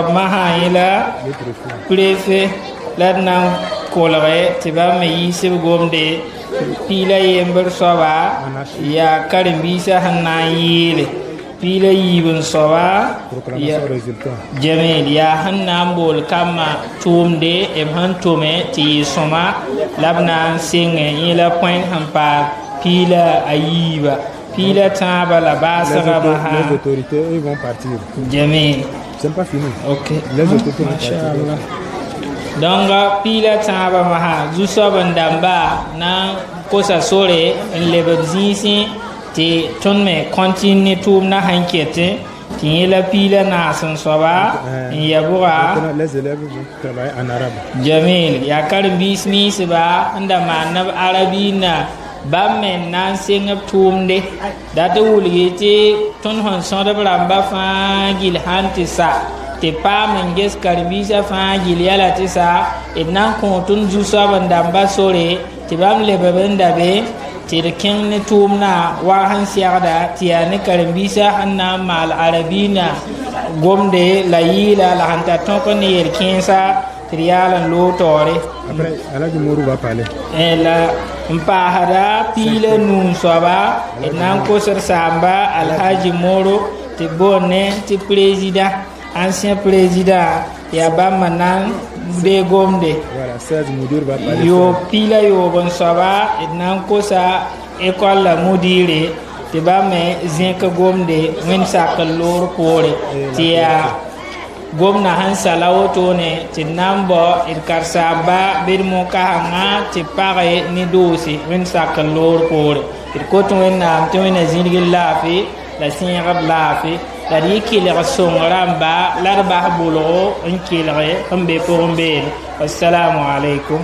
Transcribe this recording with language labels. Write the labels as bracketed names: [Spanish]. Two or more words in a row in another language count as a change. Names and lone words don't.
[Mossi] masã yẽ la prefe la d na n kolge tɩ ba me yiisb gomde piila yembr soaba yaa karen-biisã sẽn na n yɩɩle piila yiib n soaba jamil yaa sẽn na n bool kambã tʋʋmde b sẽn tʋme tɩ yɩ sõma la b na n sɩngẽ yẽ la põen sẽn paam piila a yiiba piila tãabã la baasga masã jamil [French] C'est pas fini. ok Les autorités [Mossi] machallah donc piila tãabã masã zu-soab n dãmba na n kosa sore n lebd zĩisẽ tɩ tõnd me kõntine tʋʋmdã sẽn ketẽ tɩ yẽ la piila naas n soaba n ya bʋga [French] Les élèves vont travailler en arabe. [Mossi] jamil yaa karen-biis miisba n da maan b arabiinã bãmb me n na n seng b tʋʋmde dat wulge tɩ tõnd sẽn sõdb rãmba fãa gill sãn tɩ sa tɩ paam n ges karen-biisã fãa gill yɛla tɩ sa d na n kõ tõnd zu-soab n dãmba sore tɩ bãmb lebb n da be tɩ d kẽng ne tʋʋmdã wa sẽn segda tɩ yaa ne karen-biisã sẽn na n maal arabiinã gomde la yɩɩla la sẽn tar tõk ne yel-kẽensa tɩ d yaal n loog taoore [French] Après, Alhaji Mourou va parler. [Mossi] la n paasda piila nuun soaba d na n kosd saamba alhaji moro tɩ boonne tɩ [French] président ancien président [Mossi] yaa bãmba na n be gomde [French] Voilà, 16 Moudir va parler. [Mossi] yo piila yoob n soaba d na n kosa école la modire tɩ ba me zẽk gomde wẽnd sak n loor poore tɩ yaa gomna sẽn sala wotone tɩ d na n bao d karsaamba bed mo-kãsengã tɩ page ne doose wẽnd sak n loor poore d kot wẽnnaam tɩ wẽnna zĩrg laafɩ la sẽegd laafɩ la d yɩ kelg sõng rãmba la d bas bʋlgo n kelge n be pʋgẽ beene [Arabic] والسلام عليكم